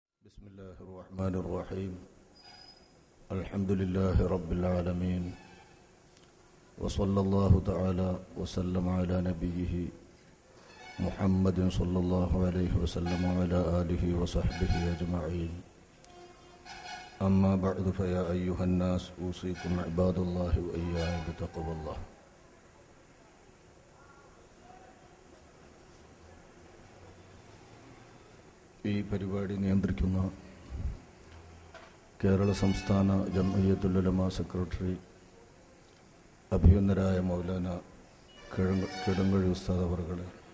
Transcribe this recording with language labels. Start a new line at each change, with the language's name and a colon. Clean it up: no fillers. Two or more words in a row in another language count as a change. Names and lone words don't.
Arabic: بسم الله الرحمن الرحيم الحمد لله رب العالمين وصلى الله تعالى وسلم على نبيه محمد صلى الله عليه وسلم وعلى آله وصحبه أجمعين أما بعد فيا أيها الناس أوصيكم عباد الله وإياي بتقوى الله.
Malayalam: ഈ പരിപാടി നിയന്ത്രിക്കുന്ന കേരള സംസ്ഥാന ജംഇയ്യത്തുൽ ഉലമാ സെക്രട്ടറി അഭിനന്ദനായ മൗലാന കിടങ്ങഴി ഉസ്താദ് അവർകളെ,